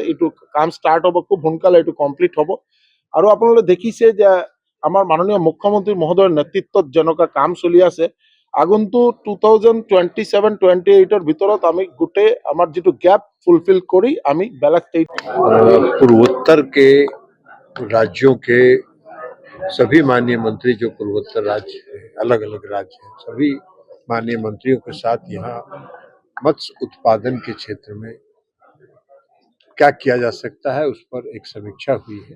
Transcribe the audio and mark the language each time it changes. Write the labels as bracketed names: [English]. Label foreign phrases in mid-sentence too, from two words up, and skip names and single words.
[Assamese] এইটো কাম ষ্টাৰ্ট হ'ব, খুব সোনকালে এইটো কমপ্লিট হ'ব। আৰু আপোনালোকে দেখিছে যে আমাৰ মাননীয় মুখ্যমন্ত্ৰী মহোদয়ৰ নেতৃত্বত যেনেকুৱা কাম চলি আছে, আগন্তুক 2027-28 ভিতৰত আমি গোটেই আমাৰ যিটো [English] gap fulfil [Assamese] কৰি আমি বেলেগ ষ্টেট [Hindi] पूर्वोत्तर के राज्यों के सभी माननीय मंत्री, जो पूर्वोत्तर राज्य है, अलग अलग राज्य हैं, सभी माननीय मंत्रियों के साथ यहाँ मत्स्य उत्पादन के क्षेत्र में क्या किया जा सकता है उस पर एक समीक्षा हुई है।